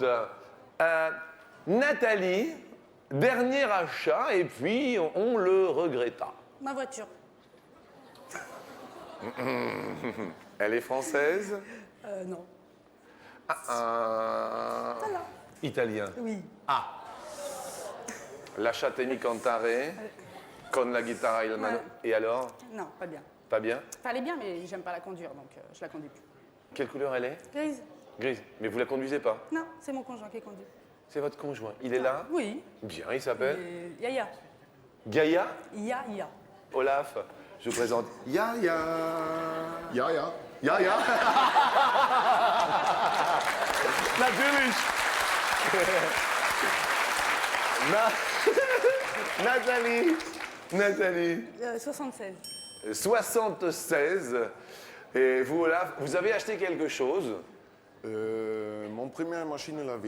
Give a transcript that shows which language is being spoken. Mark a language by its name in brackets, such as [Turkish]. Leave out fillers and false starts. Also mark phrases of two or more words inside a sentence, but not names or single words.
[French] Nathalie, dernier achat et puis on le regretta. Ma voiture. Elle est française? Non. Italien. Oui. [Italian] Lasciatemi cantare con la chitarra in mano. [French] Ouais. Et alors? Non, pas bien. Pas bien? Enfin, elle est bien, mais j'aime pas la conduire, donc je la conduis plus. Quelle couleur elle est? Grise. Grise. Mais vous la conduisez pas? Non, c'est mon conjoint qui conduit. C'est votre conjoint. Il est là? Oui. Bien, il s'appelle? Yaya. Gaïa? Yaya. Olaf, je vous présente Yaya. Ja. Yaya. Natürlich. Nathalie. Nathalie. 76. 76. Et vous, Olaf, vous avez acheté quelque chose? Mon première machine à laver.